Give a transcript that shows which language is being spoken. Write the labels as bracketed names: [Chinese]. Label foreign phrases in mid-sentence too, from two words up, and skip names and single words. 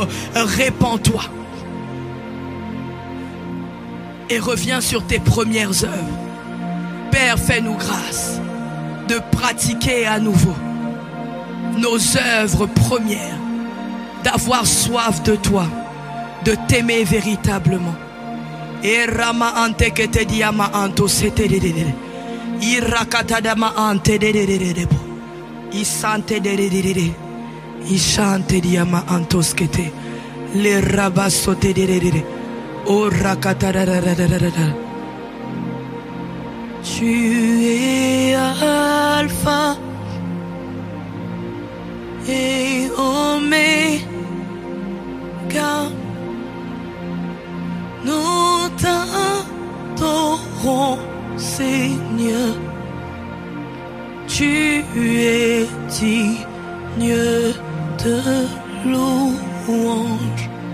[French] Répands-toi et reviens sur tes premières œuvres. Père, fais-nous grâce de pratiquer à nouveau nos œuvres premières, d'avoir soif de toi, de t'aimer véritablement. Et Rama ante que te diama anto sete de Irakatadama ante de Isante de Ishante diama antoskete le rabasote de O rakatadadadadada. Tu es Alpha et Oméga. Nous t'adorons, Seigneur. Tu es digne de louange.